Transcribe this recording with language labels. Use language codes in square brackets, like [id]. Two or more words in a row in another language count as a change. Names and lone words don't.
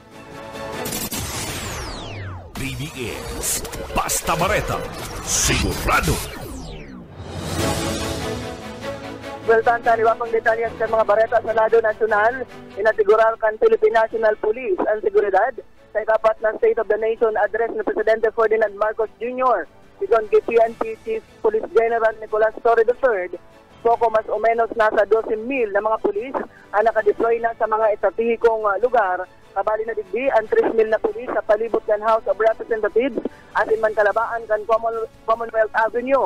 [bik] BBS Basta Bareta, sigurado. Weltan taniwa pang detalye sa mga bareta sa lado nasyonal, inasigurar kan Philippine National Police ang seguridad sa ikapat na State of the Nation address ni Presidente Ferdinand Marcos Jr. Sigon kay PNP Chief Police General Nicolas Torre III, poko mas o menos nasa 12,000 na mga pulis ang nakadeploy na sa mga estratehikong lugar. Kabali na digdi ang 3,000 na pulis sa palibot ng House of Representatives at in man kalabaan kan Commonwealth Avenue.